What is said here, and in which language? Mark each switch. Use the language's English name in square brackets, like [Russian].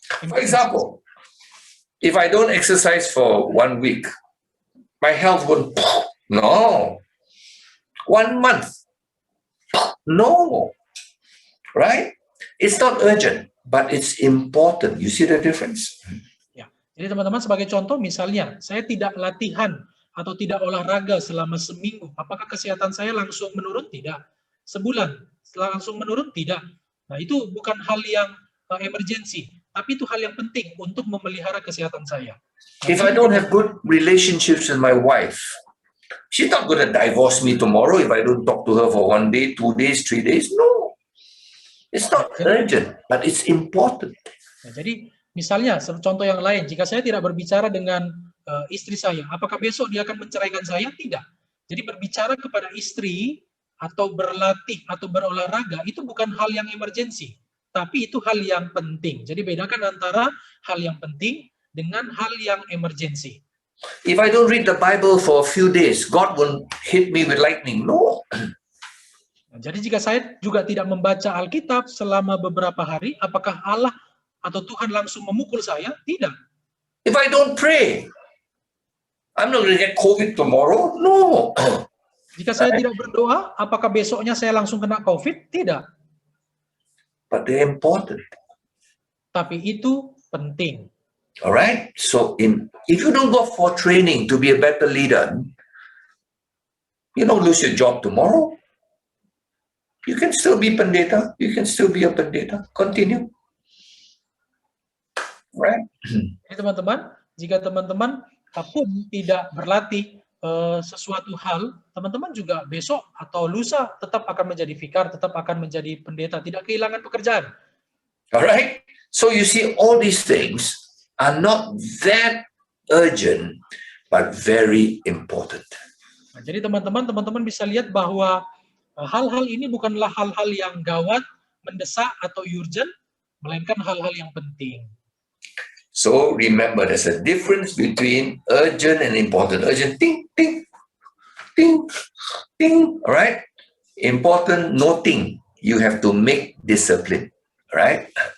[English] For example, if I don't exercise for 1 week, my health won't. No. 1 month. No. Right? It's not urgent, but it's important. You see the difference? [Indonesian] Ya. Jadi teman-teman sebagai contoh misalnya saya tidak latihan atau tidak olahraga selama seminggu, apakah kesehatan saya langsung menurun? Tidak. Sebulan langsung menurun? Tidak. Nah, itu bukan hal yang emergency, tapi itu hal yang penting untuk memelihara kesehatan saya. [English] If I don't have good relationships with my wife, she's not going to divorce me tomorrow if I don't talk to her for 1 day, 2 days, 3 days. No. It's not urgent, but it's important. [Indonesian] Nah, jadi misalnya contoh yang lain, jika saya tidak berbicara dengan istri saya, apakah besok dia akan menceraikan saya? Tidak. Jadi berbicara kepada istri atau berlatih atau berolahraga itu bukan hal yang emergensi, tapi itu hal yang penting. Jadi bedakan antara hal yang penting dengan hal yang emergensi. [English] If I don't read the Bible for a few days, God will hit me with lightning. No. [Indonesian] Jadi jika saya juga tidak membaca Alkitab selama beberapa hari, apakah Allah atau Tuhan langsung memukul saya? Tidak. [English] If I don't pray, I'm not going to get COVID tomorrow. No. [Indonesian] Jika saya tidak berdoa, apakah besoknya saya langsung kena COVID? Tidak. [English] But they're important. [Indonesian] Tapi itu penting. [English] All right. So if you don't go for training to be a better leader, you don't lose your job tomorrow. You can still be pendeta. You can still be a pendeta. Continue. Right. [Indonesian] Jadi teman-teman, jika teman-teman pun tidak berlatih sesuatu hal, teman-teman juga besok atau lusa tetap akan menjadi vikar, tetap akan menjadi pendeta, tidak kehilangan pekerjaan. [English] All right. So you see, all these things are not that urgent, but very important. [Indonesian] Nah, jadi teman-teman bisa lihat bahwa hal-hal ini bukanlah hal-hal yang gawat, mendesak atau urgent, melainkan hal-hal yang penting. [English] So remember, there's a difference between urgent and important. Urgent, ting, ting, ting, ting, all right? Important, noting. You have to make discipline, all right?